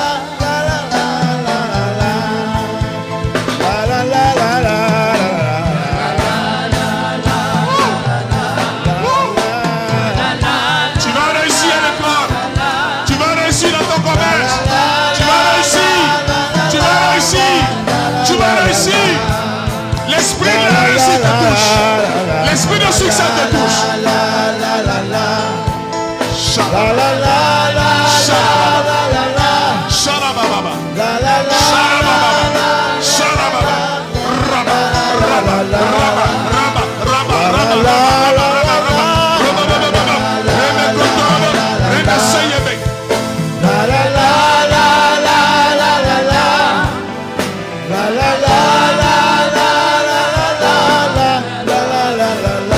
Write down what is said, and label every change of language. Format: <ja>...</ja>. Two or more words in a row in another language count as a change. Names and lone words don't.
<fr>La la la la la la. La la la la la la. Tu vas réussir à l'école. Tu vas réussir dans ton commerce. Tu vas réussir. Tu vas réussir. Tu vas réussir. L'esprit de la réussite te touche. L'esprit de succès te touche. La la la la. Shalom. La la la la la la la. Shalababa. La la la Shalababa. Shalababa. Raba. Raba. Raba. Raba. Raba. Raba. La la la la la la la la. La la la la la la la la la la la la.</fr>